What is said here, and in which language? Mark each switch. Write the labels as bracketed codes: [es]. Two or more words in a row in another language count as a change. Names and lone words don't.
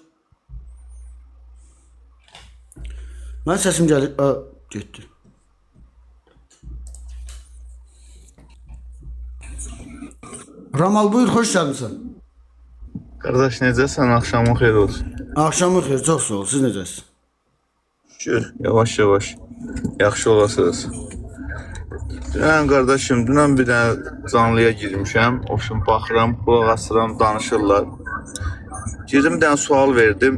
[tr] Ben sesim geldi. Gitti. Ramal buyur, hoş geldin. [az] Qardaş necəsən? Axşamın xeyir olsun. Akşamın xeyir, çox sağ ol. Siz necəsiniz? Şükür, yavaş-yavaş. Yaxşı olasınız. Dünən qardaşım, dünən bir dənə canlıya girmişəm. Oşum baxıram, qulaq asıram, danışırlar. Girdim, bir dənə sual verdim.